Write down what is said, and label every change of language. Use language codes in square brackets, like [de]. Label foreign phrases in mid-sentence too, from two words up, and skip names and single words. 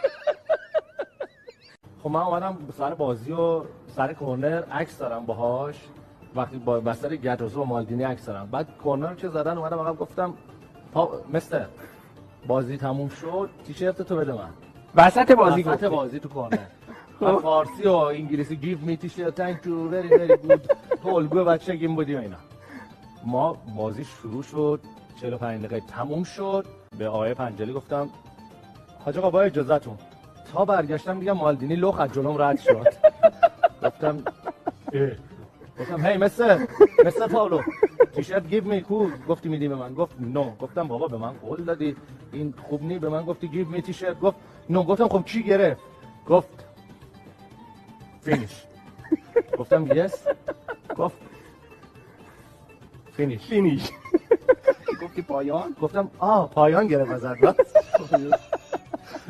[fa] خب من اومدم سر بازی و سر کورنر عکس دارم باهاش. وقتی با بستر گاتوزو و مالدینی عکس دارم. بعد کورنر که زدن اومدم آقا گفتم مستر بازی تموم شد، تیشرت تو بده من. وسط بازی تو کورنر. فارسی و انگلیسی [en] give me t-shirt thank you very very good all good [fa] بچه گیم بودی و اینا. ما بازی شروع شد 45 دقیقه تموم شد. به آقای پنجلی گفتم حاج آقا با اجازهتون. تا برگشتم دیگه مالدینی لخ از جلوم رد شد. گفتم هی مستر پاولو تیشرت [en] give me cool. [fa] گفتی میدی به من؟ گفت نو. گفتم بابا به من قول دادی این خوب نی، به من گفتی [en] give me [fa] تیشرت. گفت نو. گفتم خب کی گرفت؟ گفت فینیش. گفتم یس. گفت فینیش. گفتی پایان؟ گفتم پایان گرفت ازت.